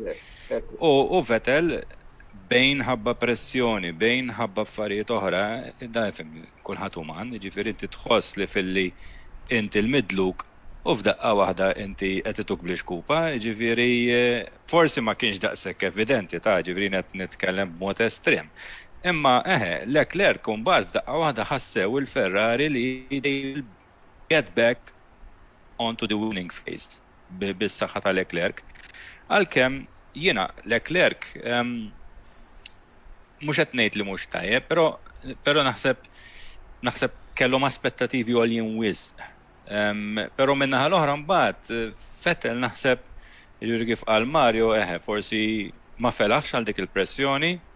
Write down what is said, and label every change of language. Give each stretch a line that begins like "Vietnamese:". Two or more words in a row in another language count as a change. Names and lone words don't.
Maltese: U Vettel bejn ħabba pressjoni, bejn ħabba affarijiet oħra, da jfem kulħadd uman, jiġifieri inti tħoss li filli inti l-midluk u f'daqqa waħda inti qed ituk bli xkupa, jiġifieri forsi ma kienx daqshekk evidenti ta' ġifieri qed nitkellem b'mod estrem. Imma Leclerc mbagħad f'daqqa waħda ħassew il-Ferrari li
English: get back onto the winning phase
Maltese: bis-saħħa ta' Leclerc. Għalkemm jiena Leclerc mhux qed ngħid li mhux tajjeb, però naħseb kellhom aspettativi għoljin wisq. Però min-naħa l-oħra mbagħad Vettel naħseb jiġri kif qal Mario forsi ma felaħx għal dik il-pressjoni.